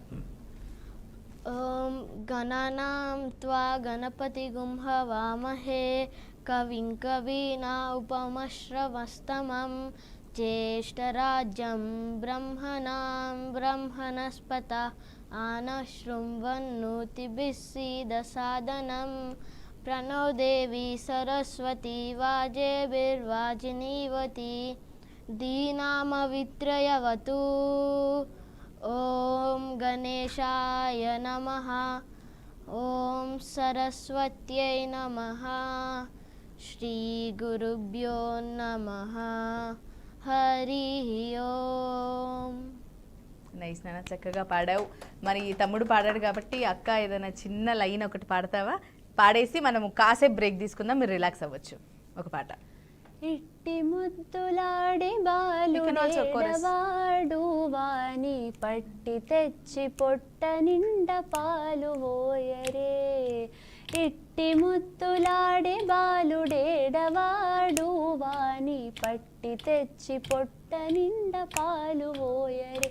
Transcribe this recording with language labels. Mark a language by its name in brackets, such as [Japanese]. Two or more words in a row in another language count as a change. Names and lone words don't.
[Sanskrit] ఓం గణానాం త్వా గణపతిగుం హవామహే కవిం కవీనా ఉపమశ్రవస్తమం జ్యేష్ఠరాజ్యం బ్రహ్మణాం బ్రహ్మణస్పత ఆనశృణ్వన్నోతిభిः सीदसादनं प्रणो देवी सरस्वती वाजेभिर्वाजिनीवती दीनामवित्रयवतु ఓం గణేశాయ నమః. ఓం సరస్వత్యై నమః. శ్రీ గురుభ్యో నమః. హరి ఓం. [Telugu] నైస్ నాన్న, చక్కగా పాడావు. మరి తమ్ముడు పాడాడు కాబట్టి అక్క ఏదైనా చిన్న లైన్ ఒకటి పాడతావా? పాడేసి మనము కాసేపు బ్రేక్ తీసుకుందాం, మీరు రిలాక్స్ అవ్వచ్చు. ఒక పాట. ఇట్టి ముద్దులాడి [English] You can also chorus. [Telugu] బాలుడేడవాడు వాని పట్టి తెచ్చి పొట్ట నిండా పాలు పోయరే. ఇట్టి ముద్దులాడి బాలుడేడవాడు వాని పట్టి తెచ్చి పొట్ట నిండా పాలు పోయరే.